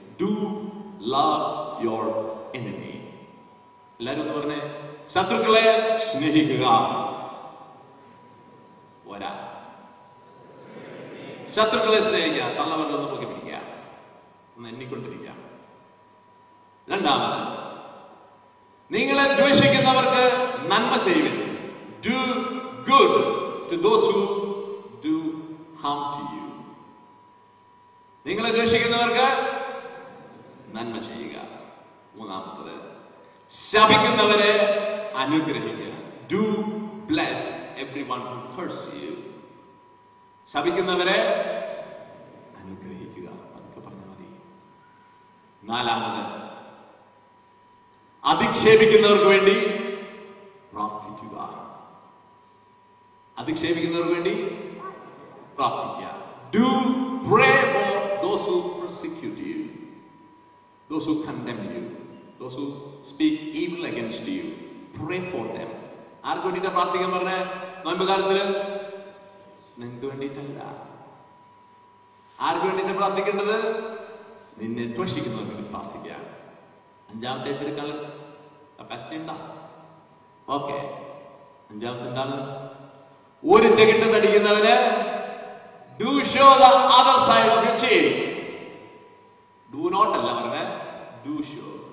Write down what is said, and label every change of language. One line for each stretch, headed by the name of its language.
English: Do love your enemy.
Malayalam: എല്ലാരും ഒന്ന് പറഞ്ഞേ, ശത്രുക്കളെ സ്നേഹിക്കുക. ഒരാ ശത്രുക്കളെ സ്നേഹിക്കുക. തള്ളവരിലൊന്ന് നോക്കി പിടിക്കുക, ഒന്ന് എണ്ണിക്കൊണ്ടിരിക്കുക. രണ്ടാമത്, നിങ്ങളെ ദ്വേഷിക്കുന്നവർക്ക് നന്മ ചെയ്യുവിൻ.
English: Do good to those who do harm to you.
Malayalam: നിങ്ങളെ ദ്വേഷിക്കുന്നവർക്ക് നന്മ ചെയ്യുക. മൂന്നാമത്തത്, ശപിക്കുന്നവരെ അനുഗ്രഹിക്കുക.
English: Do bless everyone who curses you.
Malayalam: ശപിക്കുന്നവരെ അനുഗ്രഹിക്കുക. അതൊക്കെ പറഞ്ഞാൽ മതി. നാലാമത്, അധിക്ഷേപിക്കുന്നവർക്ക് വേണ്ടി പ്രാർത്ഥിക്കുക. അധിക്ഷേപിക്കുന്നവർക്ക് വേണ്ടി പ്രാർത്ഥിക്കുക.
English: Do pray for those who persecute you, those who condemn you, those who speak evil against you. Pray for them.
Malayalam: ആർക്ക് വേണ്ടിയിട്ടാ പ്രാർത്ഥിക്കാൻ പറഞ്ഞ? നോയമ്പ് കാലത്തില് നിങ്ങൾക്ക് വേണ്ടിയിട്ടല്ല. ആർക്ക് വേണ്ടിയിട്ടാണ് പ്രാർത്ഥിക്കേണ്ടത്? നിന്നെ ദ്വേഷിക്കുന്നവർക്ക് വേണ്ടി പ്രാർത്ഥിക്കുക. 5-ാമത്തെ ഏറ്റെടുക്കാനുള്ള കപ്പാസിറ്റി ഉണ്ടോ? ഓക്കെ. 5-ാമത്തെ എന്താണ്? ഒരു ചെകിട്ട് തടിക്കുന്നവന്
English: do show the other side of your cheek. Do not
Malayalam: അല്ല പറഞ്ഞേ,
English: do show.